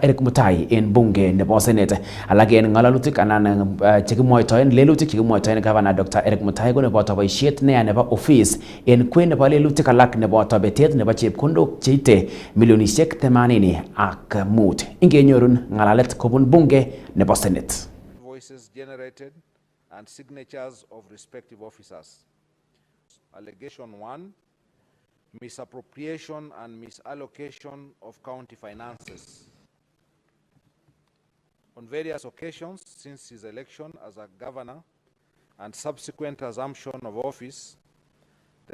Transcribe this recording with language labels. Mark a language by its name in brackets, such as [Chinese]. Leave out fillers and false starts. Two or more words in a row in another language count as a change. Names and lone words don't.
[Kalenjin] Erick Mutai en bunge nebo Senate. Alak en ng'alalutik anan chekimwoitoen lelutik chekimwoitoen governor Dr. Erick Mutai ko neboto boisiet neya nebo office en kwen nebo lelutik alak nebo tobetet nebo chepkondok cheite milionisiek 80 ak mut. Ingenyorun ng'alalet kobun bunge nebo Senate. [English] Voices generated and signatures of respective officers. Allegation 1, misappropriation and misallocation of county finances. On various occasions since his election as a governor and subsequent assumption of office, the